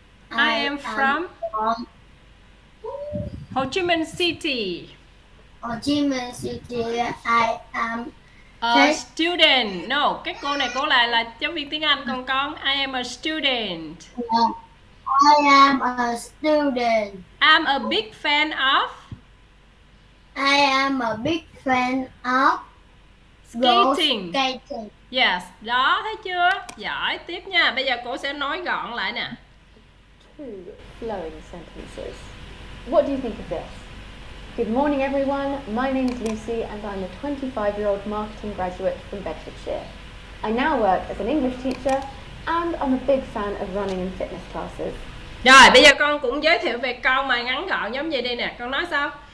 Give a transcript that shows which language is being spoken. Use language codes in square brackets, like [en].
[en] I am from Ho Chi Minh City. Ho Chi Minh City. I am A student. [vi] No, cái cô này cô là giáo viên tiếng Anh, còn con [en] I am a student. I am a student. I'm a big fan of. I am a big fan of skating. Skating. [vi] Yes, đó thấy chưa? Giỏi, tiếp nha. Bây giờ cô sẽ nói gọn lại nè. [en] 2 flowing sentences. What do you think of this? Good morning everyone, my name is Lucy and I'm a 25-year-old marketing graduate from Bedfordshire. I now work as an English teacher and I'm a big fan of running and fitness classes. [vi] Rồi, bây giờ con cũng giới thiệu về con mà ngắn gọn giống vậy đây nè. Con nói sao?